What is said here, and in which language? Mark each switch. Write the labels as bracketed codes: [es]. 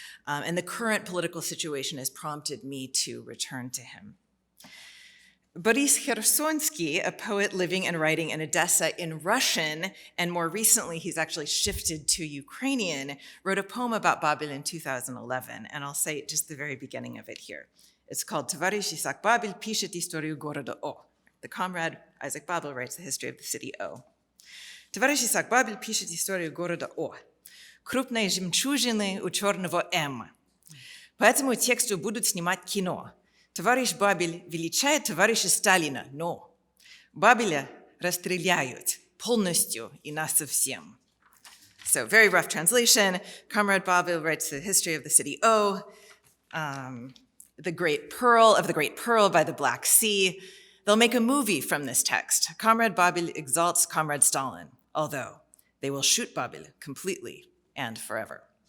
[en] And the current political situation has prompted me to return to him. Boris Khersonsky, a poet living and writing in Odessa in Russian, and more recently he's actually shifted to Ukrainian, wrote a poem about Babel in 2011, and I'll say just the very beginning of it here. It's called [ru] Товарищ Исаак Бабель пишет историю города О. [en] The comrade Isaac Babel writes the history of the city O. [ru] Товарищ Исаак Бабель пишет историю города О. Крупные жемчужины у черного М. По этому тексту будут снимать кино. Товарищ Бабель величает товарища Сталина, но Бабеля расстреляют полностью и насовсем. [en] So very rough translation. Comrade Babel writes the history of the city O, the Great Pearl by the Black Sea. They'll make a movie from this text. Comrade Babel exalts Comrade Stalin, although they will shoot Babel completely and forever.